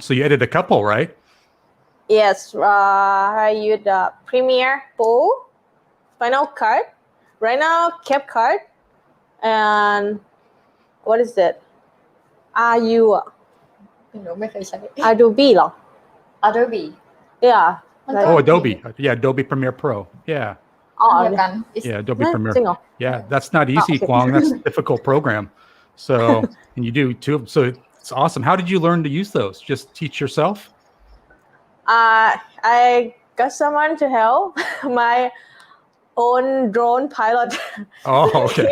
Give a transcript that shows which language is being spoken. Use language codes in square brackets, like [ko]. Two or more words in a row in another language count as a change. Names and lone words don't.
[en] So you edit a couple, right? Yes, I use Premiere Pro, Final Cut, right now CapCut, and what is it? [th] Adobe เหรอ? [en] Adobe. Yeah. Oh, Adobe. Yeah, Adobe Premiere Pro. Yeah. Oh, yeah, Adobe Premiere. [th] จริงเหรอ? [en] Yeah, that's not easy, Kwang. That's a difficult program. So, and you do too. So it's awesome. How did you learn to use those? Just teach yourself? I got someone to help. My own drone pilot. Oh, okay.